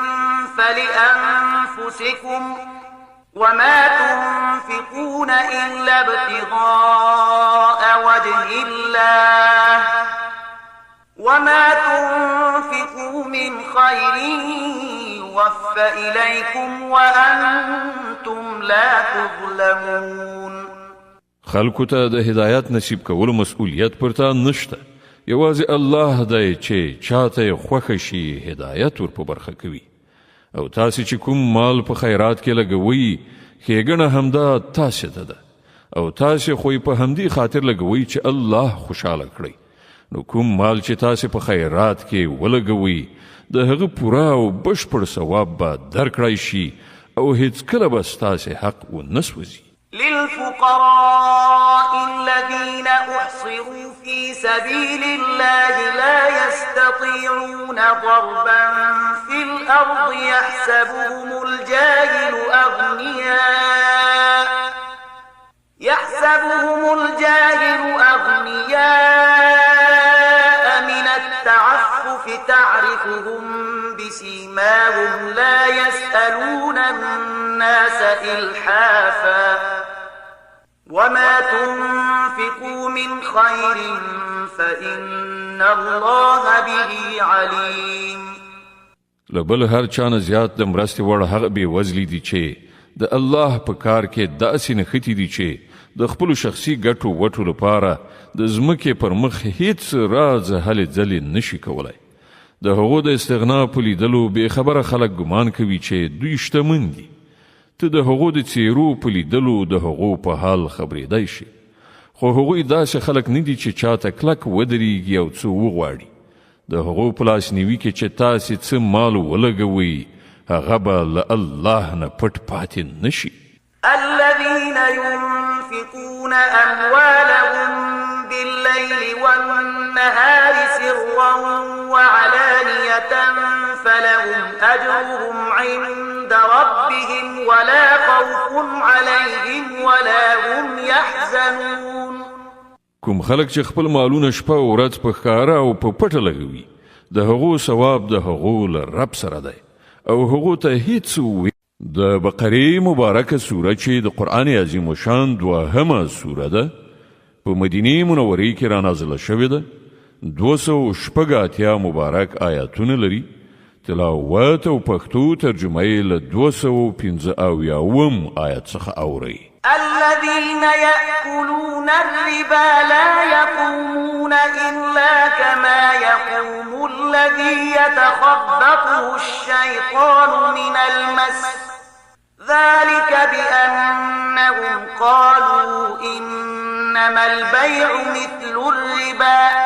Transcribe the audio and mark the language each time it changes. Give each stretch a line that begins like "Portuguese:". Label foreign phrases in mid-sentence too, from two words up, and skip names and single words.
Arabic: فلأنفسكم وما تنفقون إلا ابتغاء وجه الله وما تنفقوا من خير يوفى إليكم وأنتم لا تظلمون.
Pashto: خلکو ته د هدایت نصیب کولو مسؤلیت پرته نشته. یوازې الله دی چې چاته خوښه شي هدایت ور په برخه کوي. او تاسو چې کوم مال په خیرات کې لګوي ښېګڼه همدا تاسو ته ده او تاسو خو په همدې خاطر لګوي چې الله خوشاله کړي. نو کوم مال چې تاسو په خیرات کې ولګوي د هغه پوره او بشپړ ثواب به درکړی شي او هیڅ کله به ستاسو حق ونسوځي.
Arabic: للفقراء الذين أحصروا في سبيل الله لا يستطيعون ضربا في الأرض يحسبهم الجاهل أغنياء من التعفف تعرفهم بسيماهم لا يسألون الناس إلحافا وما تنفقوا من خير فإن الله به عليم.
Pashto: لبل هر چانه زیات د مرستې وړ هغه بې وزلي دي چې د الله په کار کې داسې نښتي دي چې د خپلو شخصي ګټو وټو لپاره د ځمکې پر مخ هیڅ راز هلې ځلې نشي کولی. د هغو د استغنا په لیدلو بې خبره خلک ګمان کوي چې دوی شتمن دي. ته د هغو د څیرو په لیدلو د هغو په حال خبرېدی شي. خو هغوی داسې خلک نه دي چې چاته کلک ودرېږي او څه وغواړي. د هغو په لاسنیوي کې چې تاسې څه مال ولګوئ هغه به له الله نه پټ پاتې نشي.
Arabic: الذين ينفقون أموالهم بالليل والنهار سرا وعلانية فلهم أجرهم عند ربهم ولا خوف عليهم ولا هم يحزنون.
Pashto: کوم خلک چې خپل مالونه شپه او ورځ په ښکاره او په پټه لګوي د هغو ثواب د هغو له رب سره دی او هغو ته هیڅ د بقرې مبارکه سوره چې د قرآن عظیم شان 2مه سوره ده په مدینې منورې کې رانازله شوې ده. 280 مبارک آیاتونه لري. تلاوت او پښتو ترجمه یې له 215 آیت څخه اورئ.
Arabic: الذين يأكلون الربا لا يقومون إلا كما يقوم الذي يتخبطه الشيطان من المس ذلك بأنهم قالوا إنما البيع مثل الربا